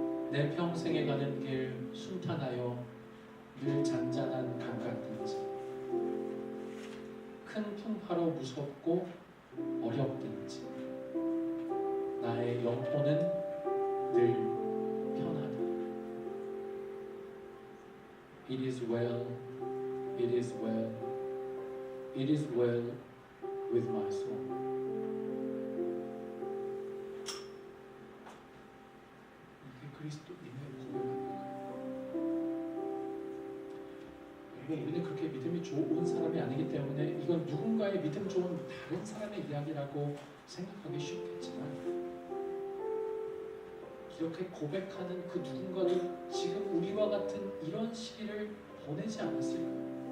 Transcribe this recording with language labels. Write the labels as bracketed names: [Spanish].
[Korean] 내 평생에 가는 길 순탄하여 늘 잔잔한 강 같든지 큰 풍파로 무섭고 어렵든지 나의 영혼은 늘 편하다. [English] It is well, it is well, it is well with my soul. [Korean] 이게 그리스도인의 고백입니다. 우리는 그렇게 믿음이 좋은 사람이 아니기 때문에 이건 누군가의 믿음 좋은 다른 사람의 이야기라고 생각하기 쉽겠지만 이렇게 고백하는 그 누군가도 지금 우리와 같은 이런 시기를 보내지 않았을까요?